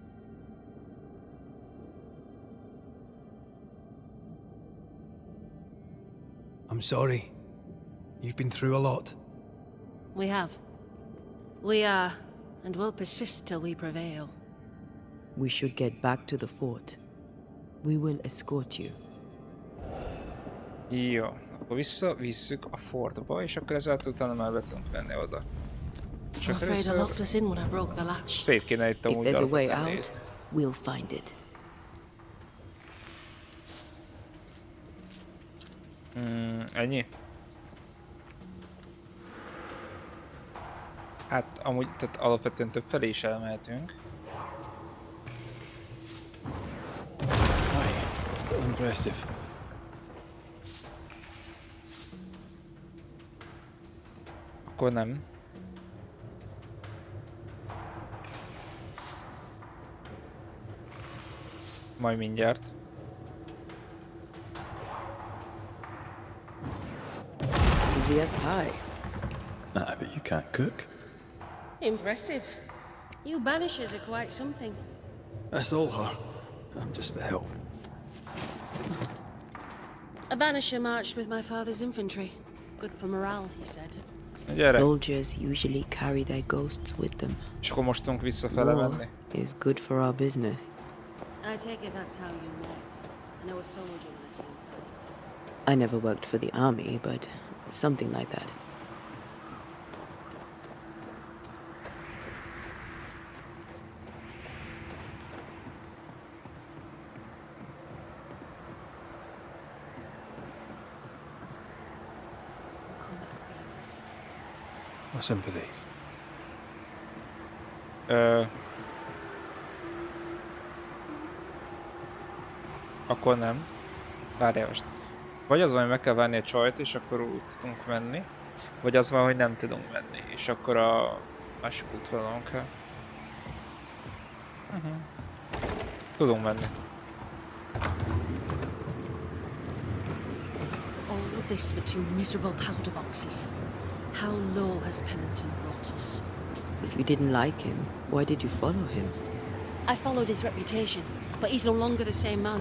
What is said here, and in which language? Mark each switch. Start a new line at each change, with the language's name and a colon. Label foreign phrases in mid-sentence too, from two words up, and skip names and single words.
English: I'm sorry. You've been through a lot. We have. We are, and will persist till we prevail. We should get back to the fort. We will escort you.
Hungarian: Jó, akkor visszavisszük a fortba, és akkor ezáltal utána már be tudunk menni oda.
English: I'm
Hungarian: Csak
English: afraid I
Hungarian: először
English: locked us in when I broke the latch.
Hungarian: szét kéne itt
English: If
Hungarian: amúgy
English: there's a way
Hungarian: alapvetően
English: out,
Hungarian: nézni.
English: we'll find it.
Hungarian: Ennyi? Hát amúgy, tehát alapvetően több felé is elmehetünk.
English: Aye, still impressive.
Hungarian: Akkor nem. Majd mindjárt.
English: Easy as pie. Nah, but you can't cook. Impressive. You Banishers are quite something. That's all her. I'm just the help. A Banisher marched with my father's infantry. Good for morale, he said.
Hungarian: Gyere.
English: Soldiers usually carry their ghosts with them.
Hungarian: És akkor most tudunk visszafele
English: War
Hungarian: menni.
English: is good for our business. I take it that's how you met. I know a soldier when I see him fight. I never worked for the army, but something like that. I'll come back for you. My sympathy.
Hungarian: Akkor nem. Várjál most. Vagy az van, hogy meg kell várni a csajt, és akkor úgy tudunk menni. Vagy az van, hogy nem tudunk menni, és akkor a másik útvonalon kell. Tudunk menni.
English: All of this for 2 miserable powder boxes. How low has Pennington brought us? If you didn't like him, why did you follow him? I followed his reputation, but he's no longer the same man.